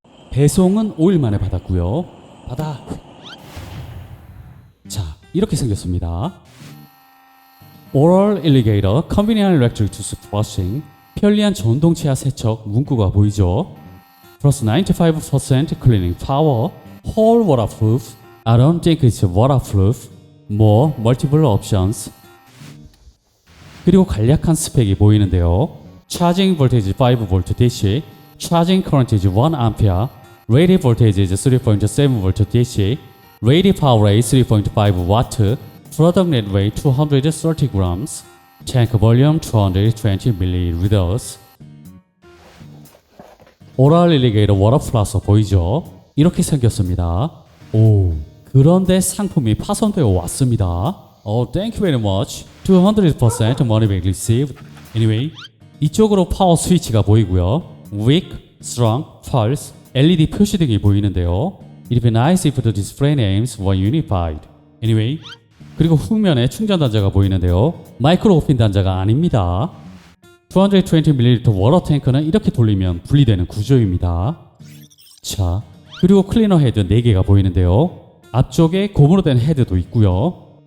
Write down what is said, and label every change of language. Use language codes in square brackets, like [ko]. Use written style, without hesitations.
[ko] 배송은 5일 만에 받았고요. 받아. 자, 이렇게 생겼습니다. 오럴 일리게이터 컨비니언트 일렉트릭 투스 플러싱, 편리한 전동 치아 세척 문구가 보이죠? [en] 플러스 95% 클리닝 파워, whole waterproof, I don't think it's waterproof, more multiple options. [ko] 그리고 간략한 스펙이 보이는데요. [en] Charging voltage 5V DC, Charging current is 1A, Rated voltage is 3.7V DC, Rated power is 3.5W, Product net weight 230 grams, Tank volume 220 ml. [ko] 오럴 일리게이터 워터 플러스 보이죠? 이렇게 생겼습니다. 오, 그런데 상품이 파손되어 왔습니다. [en] Thank you very much. 200% money back received. [ko] Anyway, 이쪽으로 파워 스위치가 보이고요. [en] Weak, strong, pulse, LED 표시등이 보이는데요. It'd be nice if the display names were unified. [ko] Anyway, 그리고 후면에 충전 단자가 보이는데요. 마이크로 오핀 단자가 아닙니다. 220ml 워터 탱크는 이렇게 돌리면 분리되는 구조입니다. 자, 그리고 클리너 헤드 4개가 보이는데요. 앞쪽에 고무로 된 헤드도 있고요.